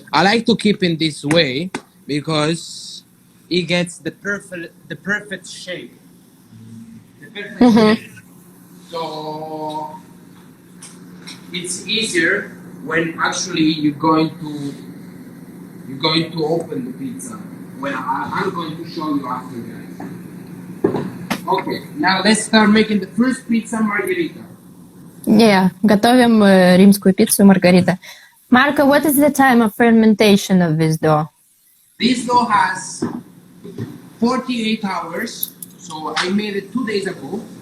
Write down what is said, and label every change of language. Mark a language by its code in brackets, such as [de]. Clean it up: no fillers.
[en] I like to keep in this way because it gets the perfect shape. Shape. So it's easier when actually you're going to open the pizza. When I'm going to show you after, guys. Okay, now let's start making the first pizza margherita. [ru] Yeah, готовим римскую пиццу маргарита. [en] Marco, what is the time of fermentation of this dough? This dough has 48 hours, so I made it 2 days ago.